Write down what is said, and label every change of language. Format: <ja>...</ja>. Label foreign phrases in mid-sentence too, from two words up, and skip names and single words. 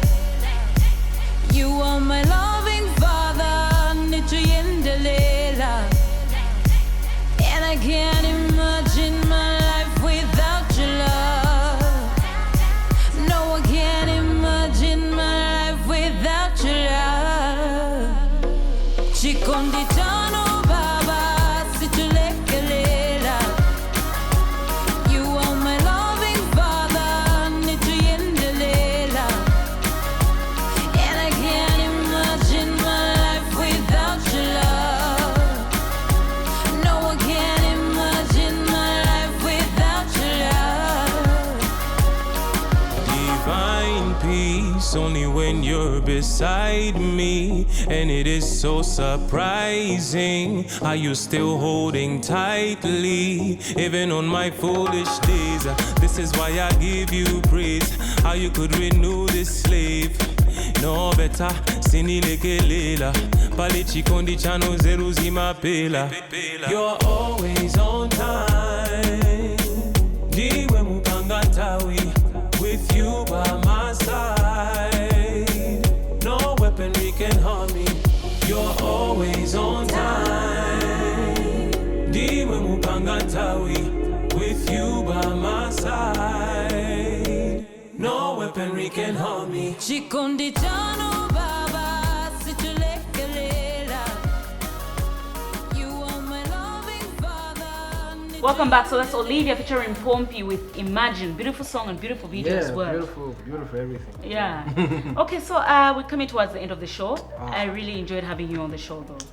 <en>You are my loving father, nichuyendelela. And I can't imagine my life without your love. No, I can't imagine my life without your love.</en> <ny>Chikondi chano baba, sichulekelela.</ny> <en>You are my loving father, nichuyendelela. And I can't imagine my life without your love. No, I can't imagine my life without your love. Divine peace only when you're beside me. And it is so surprising how you're still holding tightly, even on my foolish days. This is why I give you praise. How you could renew this slave. No better,</en> <ny>sinilekelela. Pale chikondi chano zeru zimapela.</ny> <en>You're always on time.</en> <ny>Diwe mupanga tawi.</ny> <en>With you by my side, no weaponry can harm me. You're always on time.</en> <ny>Diwe mupanga tawi.</ny> <en>With you by my side, no weaponry can harm me.</en> <ny>Chikondi chano baba, sichulekelela.</ny> <en>You are my loving father. Welcome back. So that's Olivia featuring Pompey with Imagine. Beautiful song and beautiful video as well. Beautiful everything. Yeah. Okay, so we're coming towards the end of the show. I really enjoyed having you on the show, though.</en>